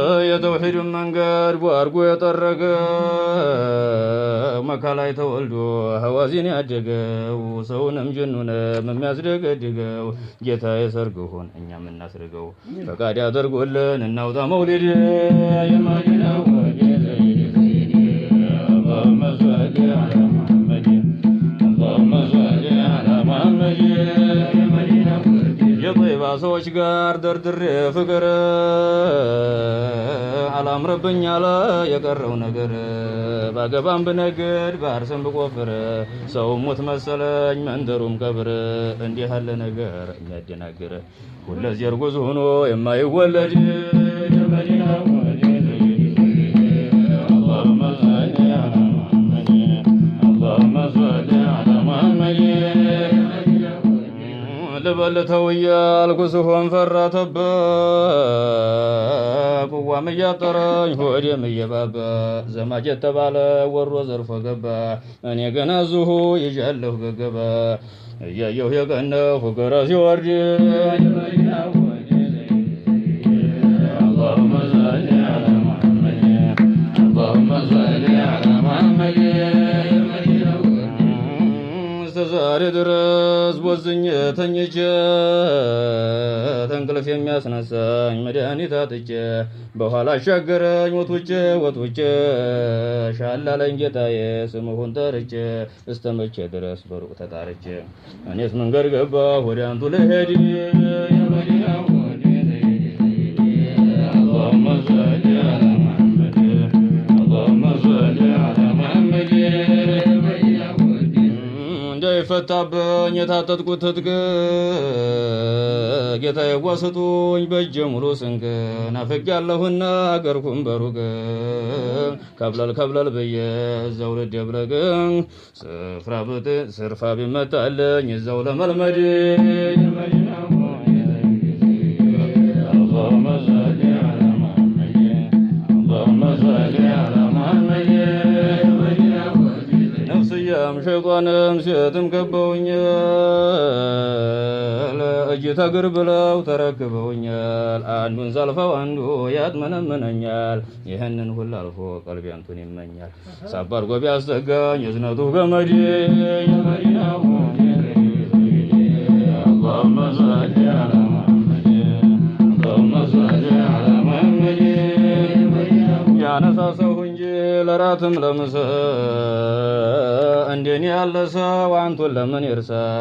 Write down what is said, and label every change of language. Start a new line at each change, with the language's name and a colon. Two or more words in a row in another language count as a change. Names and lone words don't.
Amharic: የተውሒድን መንገድ ቧርጎ የጠረገ መካ ላይ ተወልዶ ሐዋዚን ያደገው ሰውንም ጅኑንም የሚያስደገድገው ጌታዬ ሰርግ ሁን እኛ የምናስርገው ፈቃድ ያደርጎልን እናውጣ መውሊድ የመዲና ወዴ ዘይድ ዘይድ።
Arabic: اللهم صل على محمد. اللهم صل على محمد.
Amharic: የጠይባ ሰዎች ጋር ደርድሬ ፍቅር አላምረብኝ አለ የቀረው ነገር። ባገባም ብነግድ ባርሰም ብቆፍር ሰው ሙት መሰለኝ መንደሩም ቀብር። እንዲህ ያለ ነገር የሚያደናግር ሁለዚህ እርጉዝ ሆኖ የማይወለድ የመዲና ወሊድ
Arabic: اللهم صل على محمد اللهم صل على محمد
Amharic: ልበል ተው እያልኩ ስሆን ፈራ ተባ፣ ቅዋም እያጠረኝ ሆዴም እየባባ፣ ዘማች የተባለ ወሮ ዘርፎ ገባ። እኔ ገና እዚሁ ይዣለሁ ገገባ፣ እያየሁ የቀነሁ ግራ ሲወርድ
Arabic: اللهم صل على محمد، اللهم صل على محمد.
Amharic: እስከ ዛሬ ድረስ ቦዝኜ ተኝቼ፣ ተንቅልፍ የሚያስነሳኝ መድኃኒት አጥቼ፣ በኋላ አሻገረኝ ወጥ ውጬ፣ ወጥ ውጬ። ሻል አለኝ ጌታዬ ስምህን ጠርቼ፣ እስከ መቼ ድረስ በሩቅ ተጣርቼ? እኔስ መንገድ ገባሁ ወደ አንቱ ልሄድ፣ የመዲናው ወዴ ዘይድ።
Arabic: اللهم صل على محمد، اللهم صل على محمد።
Amharic: እንዳይፈታብኝ የታጠጥኩት ትጥቅ ጌታዬ ዋ ስጡኝ በእጄ ሙሉ ስንቅ ናፍቄያለሁና አገርኩም በሩቅ ከብለል ከብለል ብዬ እዛው ልደብረቅ ስፍራ ብት-፣ ስርፋ ቢመታልኝ እዛው ለመልመድ
Arabic: اللهم صل على محمد، اللهم صل على محمد።
Amharic: ነፍስያም ሸይጣንም ሴትም ከበውኛል፣ እጅ ተግር ብለው ተረክበውኛል። አንዱን ዘልፈው አንዱ ያጥመነምነኛል። ይህንን ሁሉ አልፎ ቀልቤ አንቱን ይመኛል። ሳብ አድርጎ ቢያስጠጋኝ እዝነቱ ገመዴ፣ የመዲናው
Arabic: اللهم صل على محمد፣ اللهم صل على محمد።
Amharic: ያነሳሳሁ እንጂ ለራትም ለምሳ እንደኔ ያለ ሰው አንቱን ለምን ይርሳ?